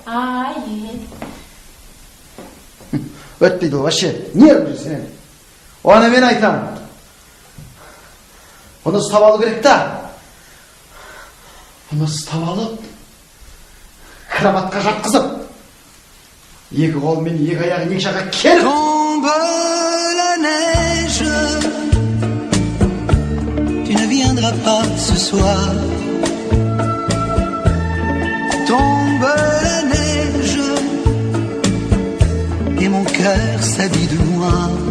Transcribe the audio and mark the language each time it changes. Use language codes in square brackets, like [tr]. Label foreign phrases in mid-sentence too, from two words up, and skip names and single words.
[kk] Өтпейді, вообще. Не өтпейді сен? Оны мен айтамын. Оны ұстап алу керек та. Оны ұстап алып, кроватқа жатқызып, екі қолмен екі аяғын екі жаққа керіп. [fr] Tombe la neige, tu ne viendras pas ce soir. Tombe la neige, et mon cœur s'habille de noir.